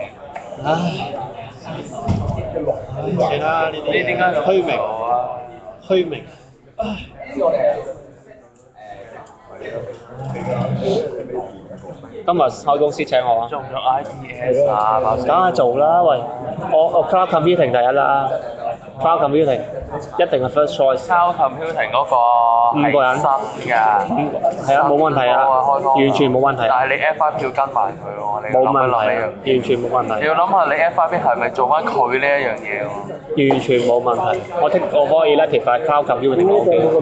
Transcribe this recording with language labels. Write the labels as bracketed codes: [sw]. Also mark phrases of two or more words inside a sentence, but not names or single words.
[yue] 唉，算啦，呢啲你點解咁虛名啊？虛名。今日開公司請我啊！做唔做 IPS 啊？梗係做啦，喂！我 [en] cloud computing [yue] 第一啦 ， [en] cloud computing [yue] 一定係 [en] first choice。 Cloud computing [yue] 嗰個 5個人新㗎，係啊，冇問題啊，完全冇問題。但係你 F5 要跟埋佢喎，你冇諗一諗問題，呢樣。完全冇問題。你要諗下你 F5 係咪做翻佢呢一樣嘢喎？完全冇問題。我可以 elective 係 [en] cloud computing OK。